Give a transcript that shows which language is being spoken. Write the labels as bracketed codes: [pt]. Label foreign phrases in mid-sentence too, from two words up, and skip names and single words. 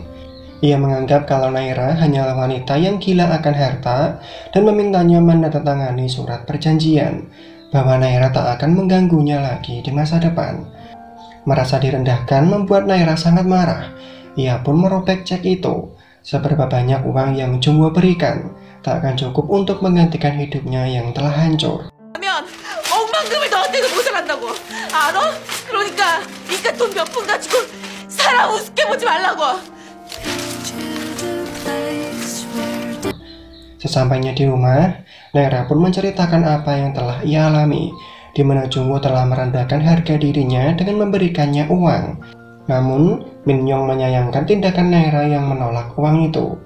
[id] Ia menganggap kalau Naira hanyalah wanita yang gila akan harta dan memintanya menandatangani surat perjanjian bahwa Naira tak akan mengganggunya lagi di masa depan. Merasa direndahkan membuat Naira sangat marah. Ia pun merobek cek itu. Seberapa banyak uang yang Jungwoo berikan tak akan cukup untuk menggantikan hidupnya yang telah hancur. [ko] 억만금을 너한테도 모자란다고 알아? 그러니까 돈 몇 푼 가지고 사람 우습게 보지 말라고. [id] Sesampainya di rumah, Naira pun menceritakan apa yang telah ia alami, di mana Jungwoo telah merendahkan harga dirinya dengan memberikannya uang. Namun, Min Young menyayangkan tindakan Naira yang menolak uang itu.